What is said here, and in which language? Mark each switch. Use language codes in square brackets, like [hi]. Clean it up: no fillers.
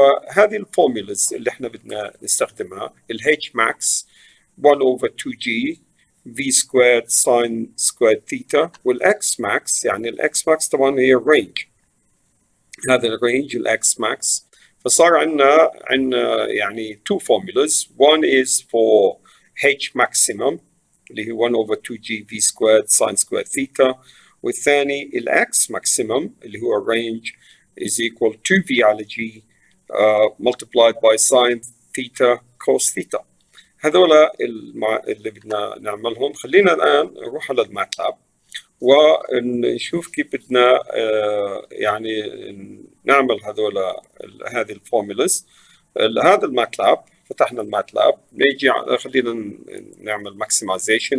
[ar] هذه الفورمولاز اللي احنا بدنا نستخدمها. [en] ال H max 1 over 2G V squared sin squared theta، وال X max [ar] يعني ال [en] X max [ar] طبعا هي الرينج، هذا الرينج ال [en] X max. [ar] فصار عندنا يعني [en] two formulas. One is for H maximum [ar] اللي هي [en] 1 over 2G V squared sin squared theta، [ar] والثاني ال [en] X maximum [ar] اللي هو الرينج [en] is equal to V على G multiplied by sin theta cos theta. [ar] هذولا اللي بدنا نعملهم. خلينا الآن نروح على الماتلاب ونشوف كيف بدنا يعني نعمل هذه الفورمولاز. هذا الماتلاب، فتحنا الماتلاب، نيجي خلينا نعمل ماكسمايزيشن.